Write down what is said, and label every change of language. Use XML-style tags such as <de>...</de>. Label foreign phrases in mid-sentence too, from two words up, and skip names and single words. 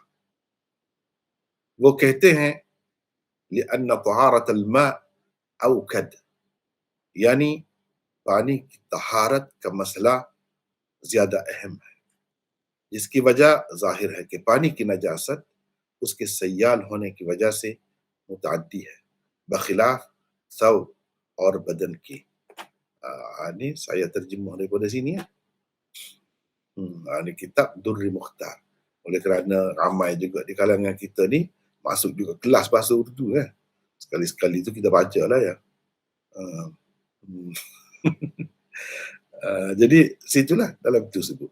<ur>وہ کہتے ہیں</ur> <ar>لأن طهارة الماء أوكد,</ar> <ur>یعنی پانی کی طہارت کا مسئلہ زیادہ اہم ہے، جس کی وجہ ظاہر ہے کہ پانی کی نجاست اس کے سیال ہونے کی وجہ سے متعدی ہے، بخلاف ثوب اور بدن کی.</ur> <ms>Ini saya terjemah daripada sini ya. Ini kitab Durri Mukhtar. Oleh kerana ramai juga di kalangan kita ni masuk juga kelas bahasa Urdu kan. Sekali-sekali tu kita baca lah ya. Jadi situlah dalam tu sebut.</ms>